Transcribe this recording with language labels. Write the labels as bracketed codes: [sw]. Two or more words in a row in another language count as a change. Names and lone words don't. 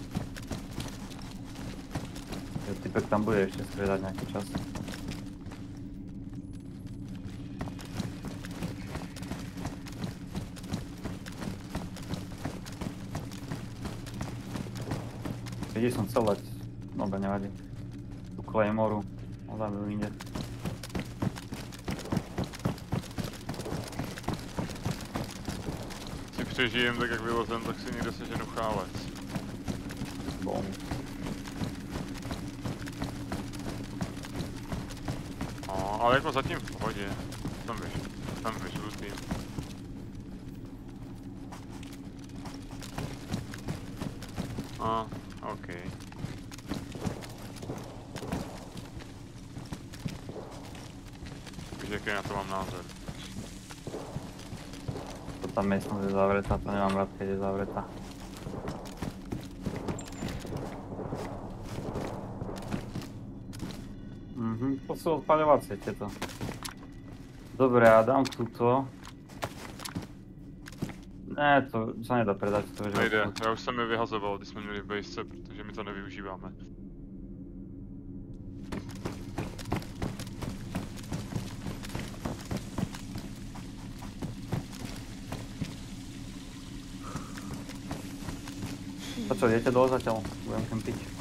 [sk] Typek tam bude ešte striedať nejaký čas. Kde som chcel dať? Dobre, nevadí. Tu Claymoru, on zabil inde. [cs] Si přežijem tak, jak vylezem, tak si někde seženu chálec. Bom. No, ale jako zatím v pohodě. Tam víš, rutým. OK. Víš, jaký na to mám názor. [sk] To tam miestnosť je zavretá, to nemám rád, keď je zavretá. To sú odpaľovacie tieto. Dobre, a dám túto. Ne, to sa nedá predať, to je [cs] nejde, já už jsem je vyhazoval, když jsme měli v base, protože my to nevyužíváme. [sk] To čo, idete dole zatiaľ? Budem kempiť.